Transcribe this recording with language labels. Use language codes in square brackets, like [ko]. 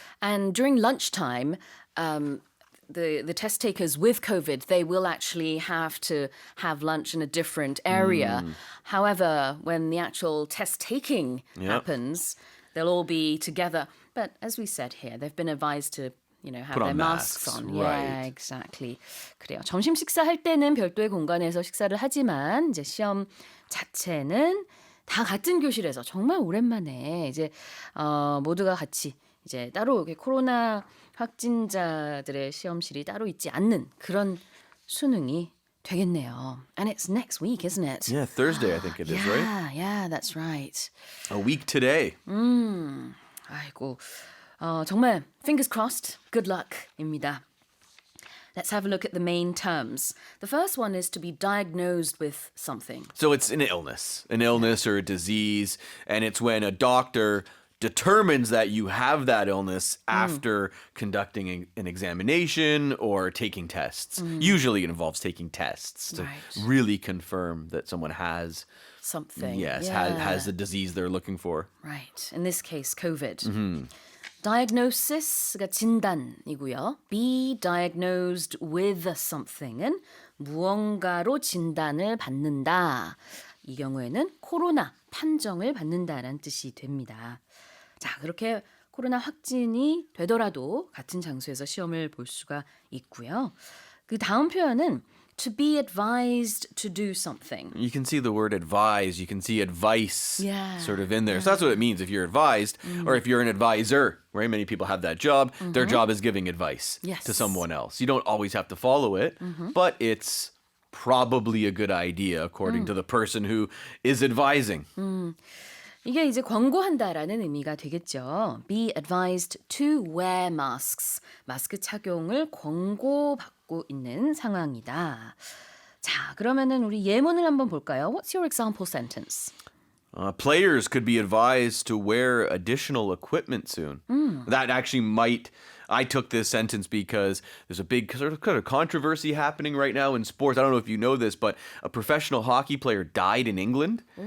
[en] And during lunchtime, the test takers with COVID, they will actually have to have lunch in a different area. However, when the actual test taking happens, they'll all be together. But as we said here, they've been advised to have Put their on masks masks, on. right. Yeah, exactly. [ko] 그래요. 점심 식사할 때는 별도의 공간에서 식사를 하지만 이제 시험 자체는 다 같은 교실에서 정말 오랜만에 이제 모두가 같이 이제 따로 이렇게 코로나 확진자들의 시험실이 따로 있지 않는 그런 수능이 되겠네요. [en] And it's next week, isn't it? Yeah, Thursday I think it is, right? Yeah, that's right. A week today. [ko] 아이고, 정말 [en] fingers crossed, good luck [ko] 입니다. [en] Let's have a look at the main terms. The first one is to be diagnosed with something. So it's an illness or a disease, and it's when a doctor determines that you have that illness after conducting an examination or taking tests. Usually it involves taking tests to Right. really confirm that someone has Something. has the disease they're looking for. Right. In this case, COVID. [ko] Diagnosis가 진단이고요. [en] Be diagnosed with something [ko] 은 무언가로 진단을 받는다. 이 경우에는 코로나 판정을 받는다라는 뜻이 됩니다. 자, 그렇게 코로나 확진이 되더라도 같은 장소에서 시험을 볼 수가 있고요. 그 다음 표현은 [en] to be advised to do something. You can see the word advise, you can see advice Yeah. sort of in there. So that's what it means if you're advised or if you're an advisor, right? Many people have that job. Their job is giving advice Yes. to someone else. You don't always have to follow it, but it's probably a good idea according to the person who is advising. [ko] 이게 이제 권고한다라는 의미가 되겠죠. [en] Be advised to wear masks. [ko] 마스크 착용을 권고받고 있는 상황이다. 자, 그러면은 우리 예문을 한번 볼까요? [en] What's your example sentence? Players could be advised to wear additional equipment soon. That actually might. I took this sentence because there's a big sort of kind of controversy happening right now in sports. I don't know if you know this, but a professional hockey player died in England.